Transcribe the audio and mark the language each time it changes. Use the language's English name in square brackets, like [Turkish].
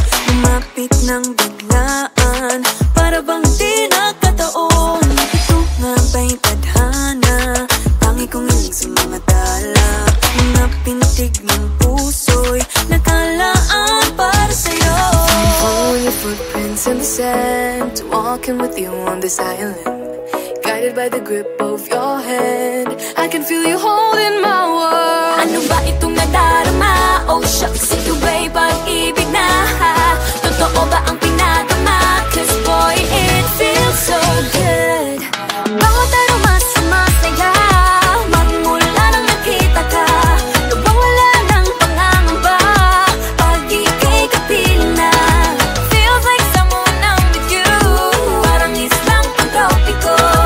[Filipino] Lumapit ng biglaan, para bang di nakataon. Ito nga ba'y tadhana, tangi kong hiling sa mga dala. Mga pintig ng puso'y nakalaan para sa'yo. [English] Following your footprints in the sand, walking with you on this island, guided by the grip of your hand. I can feel you holding my world. [Filipino] Ano ba itong nadarama? Oh shucks, ito ba'y pag-ibig na? Totoo ba ang pinadama? [English] 'Cause boy, it feels so good. [Filipino] Bawat aroma sumasaya, magmula nang nakita ka. Nawawala ng pangangamba pag ika'y kapiling na. [English] Feels like someone I'm with you, [Filipino] parang islang pantropiko.